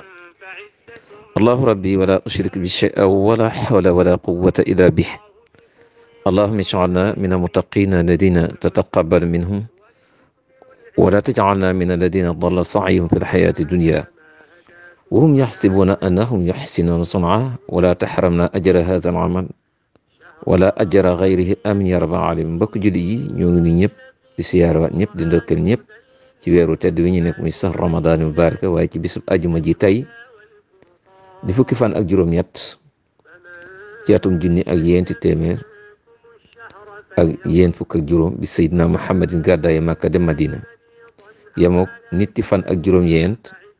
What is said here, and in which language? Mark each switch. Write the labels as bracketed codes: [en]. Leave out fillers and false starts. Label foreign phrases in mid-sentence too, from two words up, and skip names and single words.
[ar] الله ربي ولا أشرك بشيء ولا حول ولا قوة إلا به. اللهم اجعلنا من المتقين الذين تتقبل منهم ولا تجعلنا من الذين ضل سعيهم في الحياة الدنيا وهم يحسبون أنهم يحسنون صنعا ولا تحرمنا أجر هذا العمل ولا أجر خيره آمين يا رب العالمين. [wo] mbokk julli yi ñoo ngi nuyu ñëpp di siyaarawaat ñëpp di ndokkeel ñëpp ci weeru tedd wi ñu nekk muy sax [ar] رمضان مبارك [wo] waaye ci bisub ajuma ji tey di fukki fan ak juróom-ñett ci atum junni ak yéenti téeméer ak yéen fukk ak juróom bi Seydina Muhammadin gàddaaye Makka dem Madina yemook nitti fan ak juróom-ñeent